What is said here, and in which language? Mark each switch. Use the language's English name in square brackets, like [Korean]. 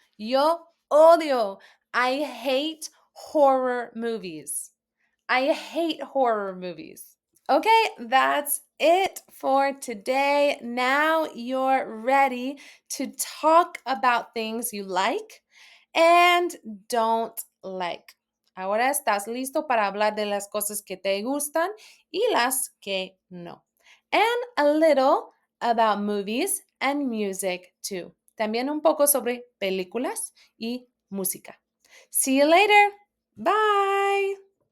[Spanish] Yo odio. [English] I hate horror movies. I hate horror movies. Okay, that's it for today. Now you're ready to talk about things you like and don't like. [Spanish] Ahora estás listo para hablar de las cosas que te gustan y las que no. [English] And a little about movies and music too. [Spanish] También un poco sobre películas y música. [English] See you later. Bye.